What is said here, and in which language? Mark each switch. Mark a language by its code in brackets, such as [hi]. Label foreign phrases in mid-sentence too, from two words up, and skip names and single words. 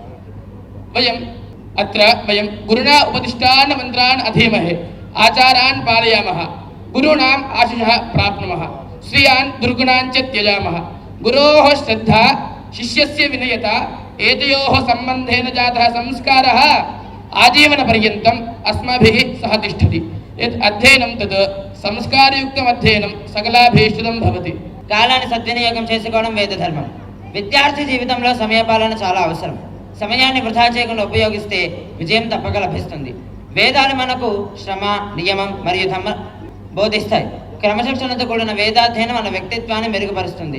[sa] वयं गुरुणा उपदिष्टान् मन्त्रान् अधीमहे, आचारान् पालयामः, गुरूणाम् आशिषः प्राप्नुमः, श्रियान् दुर्गुणान् च त्यजामः। गुरोः श्रद्धा शिष्यस्य विनयता एतयोः सम्बन्धेन जातः संस्कारः आजीवनपर्यन्तम् अस्माभिः सह तिष्ठति। यत् अध्ययनं तत् संस्कारयुक्तम् अध्ययनं सकलाभीष्टितं भवति। [te] కాలాన్ని సద్వినియోగం చేసుకోవడం వేద ధర్మం. విద్యార్థి జీవితంలో సమయపాలన చాలా అవసరం. సమయాన్ని వృధా చేయకుండా ఉపయోగిస్తే విజయం తప్పక లభిస్తుంది. వేదాలు మనకు శ్రమ, నియమం మరియు ధర్మ బోధిస్తాయి. క్రమశిక్షణతో కూడిన వేదాధ్యయనం మన వ్యక్తిత్వాన్ని మెరుగుపరుస్తుంది.